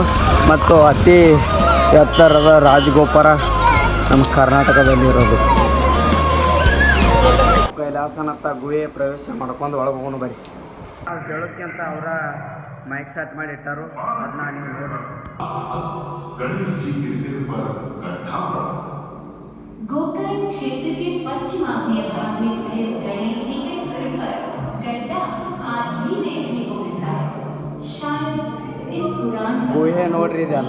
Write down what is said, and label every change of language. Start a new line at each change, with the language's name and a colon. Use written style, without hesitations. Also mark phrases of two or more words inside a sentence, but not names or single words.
Kannada: ಮತ್ತು ಅತಿ ಎತ್ತರದ ರಾಜಗೋಪುರ ನಮ್ಮ ಕರ್ನಾಟಕದಲ್ಲಿ ಇರೋದು. ಕೈಲಾಸನಾಥ ಗುಹೆ ಪ್ರವೇಶ ಮಾಡ್ಕೊಂಡು ಒಳಗೆ ಹೋಗೋಣ ಬರ್ರಿ. ಹೇಳೋಕ್ಕೆ ಅಂತ ಅವರ
English: mic set
Kannada: ಮಾಡಿ ಇಟ್ಟಾರು. ಅದನ್ನ ನೀವು ನೋಡಿ.
Hindi: गोकर्ण क्षेत्र के पश्चिमाग्नेय भाग में स्थित गणेश जी के सिर पर गड्ढा आज भी देखने को मिलता है। शायद इस पुराण
Kannada: ಗುಹೆ ನೋಡ್ರಿ ಇದೆಲ್ಲ.